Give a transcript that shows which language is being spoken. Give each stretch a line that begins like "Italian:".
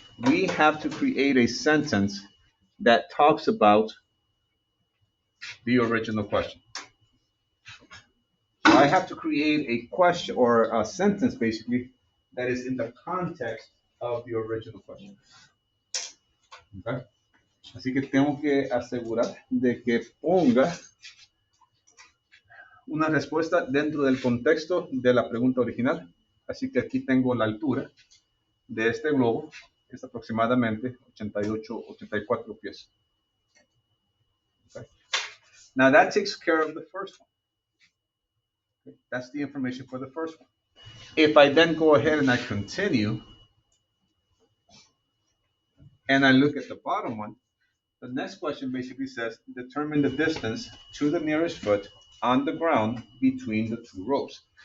English: We have to create a sentence that talks about the original question. So I have to create a question or a sentence basically that is in the context of the original question. Okay?
Spanish: Así que tengo que asegurar de que ponga una respuesta dentro del contexto de la pregunta original. Así que aquí tengo la altura de este globo, que es aproximadamente 88, 84 pies.
English: Okay. Now that takes care of the first one. Okay. That's the information for the first one. If I then go ahead and I continue, and I look at the bottom one, the next question basically says, determine the distance to the nearest foot on the ground between the two ropes.